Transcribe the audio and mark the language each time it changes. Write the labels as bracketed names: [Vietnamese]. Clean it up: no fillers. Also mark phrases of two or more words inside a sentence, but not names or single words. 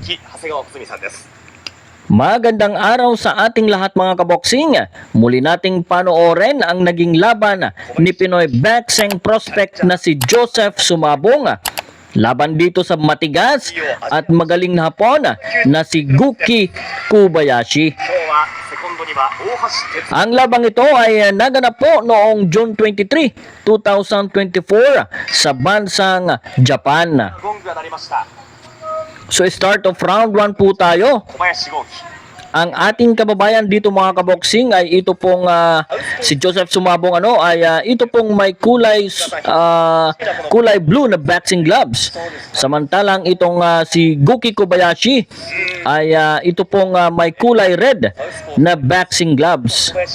[Japanese] 期、長谷川穂積さんです。 [Filipino] Magandang araw sa ating lahat mga kaboksing. Muli nating panoorin ang naging laban ni Pinoy [English] boxing prospect [Filipino] na si Joseph Sumabong. Laban dito sa matigas at magaling na Hapon na si Guki Kobayashi. Ang labang ito ay naganap po noong June 23, 2024 sa bansang Japan. So [English] start of round [Filipino] 1 po tayo. Ang ating kababayan dito mga kaboksing ay ito pong si Joseph Sumabong ito pong may kulay blue na [English] boxing gloves. [Filipino] Samantalang itong si Guki Kobayashi ay ito pong may kulay red na [English] boxing gloves.